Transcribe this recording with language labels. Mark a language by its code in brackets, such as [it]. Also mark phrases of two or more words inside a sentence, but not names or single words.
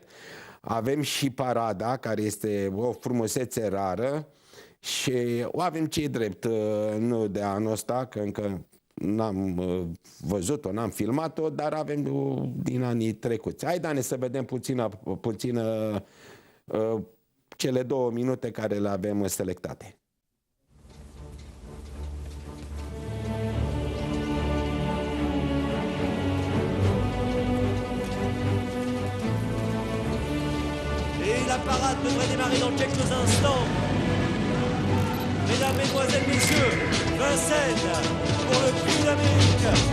[ro] Avem și parada, care este o frumusețe rară și o avem ce drept, nu de anul ăsta, că încă n-am văzut-o, n-am filmat-o, dar avem din anii trecuți. Hai, Dane, să vedem puțin cele 2 minute care le avem selectate. [fr] Et la parade devrait démarrer dans quelques instants. Mesdames, Mesdemoiselles, Messieurs, Vincennes pour le Prix d'Amérique.